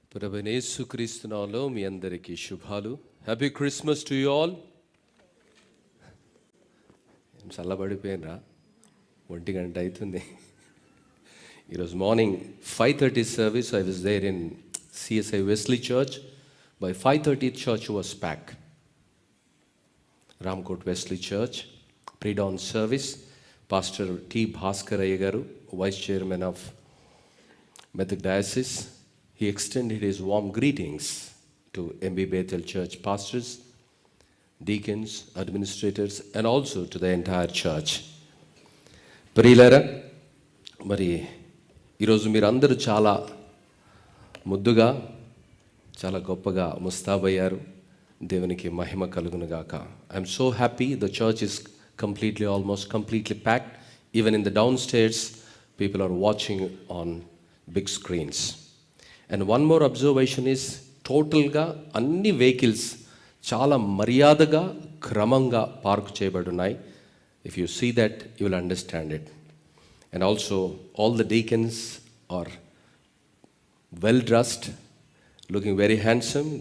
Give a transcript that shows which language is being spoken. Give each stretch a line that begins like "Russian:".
Telugu: ప్రభువైన యేసుక్రీస్తు నామములో మీ అందరికీ శుభాలు.
English: Happy Christmas to you all.
Telugu: చల్లబడిపోయినరా, 1 గంట అవుతుంది. ఈరోజు morning 5:30 service.
English: I was there in CSI Wesley Church. By 5:30 church was packed. Ramkot Wesley Church, pre-dawn service. Pastor T. Bhaskar Garu, Vice Chairman of Method Diocese, he extended his warm greetings to MB Bethel Church pastors, deacons, administrators, and also to the entire church.
Telugu: ప్రియులారా, మరి ఈరోజు మీరందరూ చాలా ముద్దుగా, చాలా గొప్పగా ముస్తాబయ్యారు. దేవునికి మహిమ కలుగునుగాక.
English: I'm so happy. The church is almost completely packed. Even in the downstairs, people are watching on big screens. And one more observation is,
Telugu: టోటల్గా అన్ని వెహికల్స్ చాలా మర్యాదగా, క్రమంగా పార్క్ చేయబడి ఉన్నాయి.
English: If you see that, you will understand it. And also all the deacons are well dressed, looking very handsome.